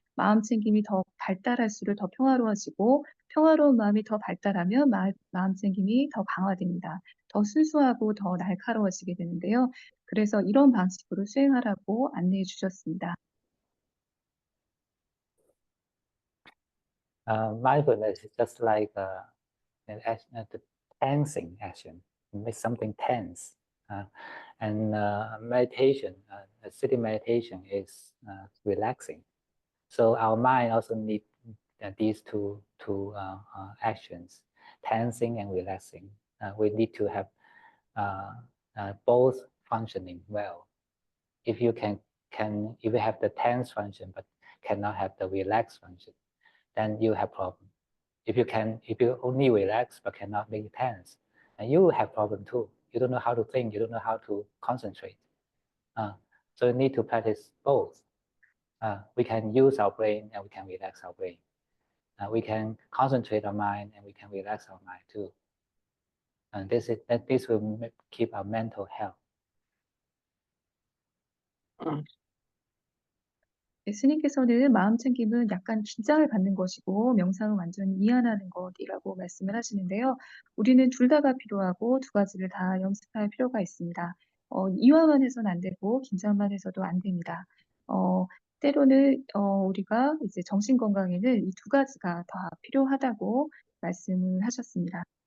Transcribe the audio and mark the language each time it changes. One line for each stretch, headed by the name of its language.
Korean: 마음 챙김이 더 발달할수록 더 평화로워지고 평화로운 마음이 더 발달하면 마음 챙김이 더 강화됩니다. 더 순수하고 더 날카로워지게 되는데요. 그래서 이런 방식으로 수행하라고 안내해 주셨습니다.
English: Mindfulness is just like the tensing action. You make something tense. And meditation, sitting meditation is relaxing. So our mind also needs these two actions, tensing and relaxing. We need to have both functioning well. If you if you have the tense function but cannot have the relaxed function, then you have problem. If you only relax but cannot make it tense, then you have problem too. You don't know how to think. You don't know how to concentrate. So you need to practice both. We can use our brain and we can relax our brain. We can concentrate our mind and we can relax our mind too. And this will keep our mental health.
Korean: 스님께서는 마음 챙김은 약간 긴장을 받는 것이고 명상은 완전히 이완하는 것이라고 말씀을 하시는데요. 우리는 둘 다가 필요하고 두 가지를 다 연습할 필요가 있습니다. 이완만 해서는 안 되고 긴장만 해서도 안 됩니다. 때로는 우리가 이제 정신 건강에는 이 두 가지가 다 필요하다고 말씀을 하셨습니다.